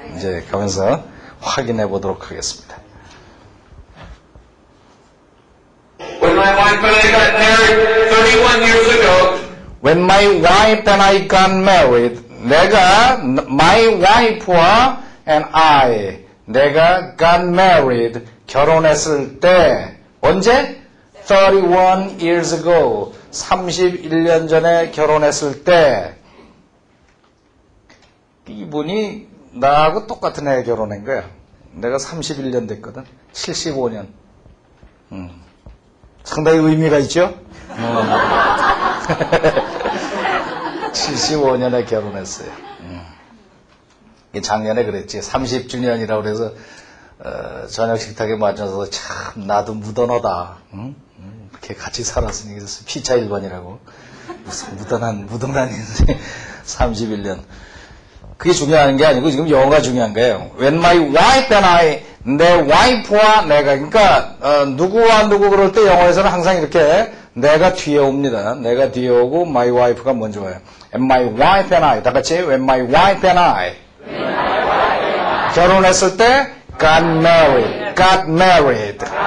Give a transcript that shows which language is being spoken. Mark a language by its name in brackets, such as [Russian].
[Korean] 이제 가면서 확인해 보도록 하겠습니다. [English] When my wife and I got married 31 years ago, When my wife and I got married, my wife와 and 내가 got married, [Korean] 결혼했을 때, 언제? [English] 31 years ago, [Korean] 31년 전에 결혼했을 때, 이분이 나하고 똑같은 해 결혼한 거야. 내가 31년 됐거든. 75년. 상당히 의미가 있죠? 75년에 결혼했어요. 작년에 그랬지. 30주년이라고 그래서 저녁 식탁에 맞춰서 참 나도 무던하다. 이렇게 같이 살았으니 그래서 피차 1번이라고. 무슨 무던한 인생 31년. 그게 중요한 게 아니고 지금 영어가 중요한 거예요. [English] When my wife and I, [Korean] 내 와이프와 내가, 그러니까 누구와 누구 그럴 때 영어에서는 항상 이렇게 내가 뒤에 옵니다. 내가 뒤에 오고 my wife가 먼저 와요. [English] And my wife and I, [Korean] 다 같이 [English] When my wife and I [Korean] 결혼했을 때 [English] got married.